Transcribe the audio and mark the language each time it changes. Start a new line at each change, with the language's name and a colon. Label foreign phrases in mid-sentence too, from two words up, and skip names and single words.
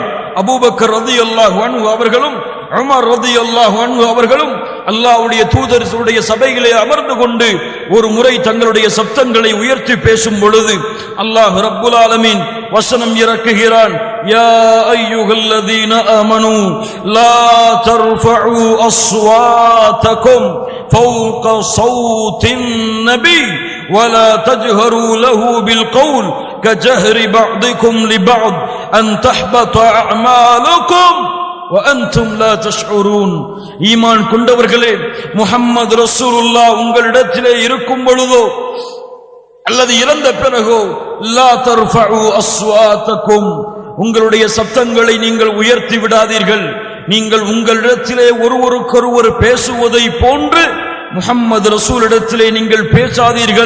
Tamil: அபூபக்கர்
Arabic: رضي الله عنه
Tamil: அவர்களும் உமர்
Arabic: رضي الله عنه
Tamil: அவர்களும் அல்லாஹ்வுடைய தூதருடைய சபையிலே அமர்ந்து கொண்டு ஒரு முறை தங்களுடைய சப்தங்களை உயர்த்தி பேசும் பொழுது
Arabic: الله رب العالمين
Tamil: வசனம் இறக்குகிறான்,
Arabic: يا أيها الذين آمنوا لا ترفعوا أصواتكم فوق صوت النبي ولا تجهروا له بالقول كجهر بعضكم لبعض أن تحبط أعمالكم وأنتم لا تشعرون.
Tamil: ஈமான் கொண்டவர்களே,
Arabic: محمد رسول الله
Tamil: உங்களிடத்திலே இருக்கும் பொழுதோ அல்லது இறந்த பிறகோ,
Arabic: لا ترفعوا أصواتكم,
Tamil: உங்களுடைய சத்தங்களை நீங்கள் உயர்த்தி விடாதீர்கள். நீங்கள் உங்களிடத்திலே ஒருவருக்கொருவர் பேசுவதை போன்று முஹம்மது ரசூலிடத்திலே நீங்கள் பேசாதீர்கள்.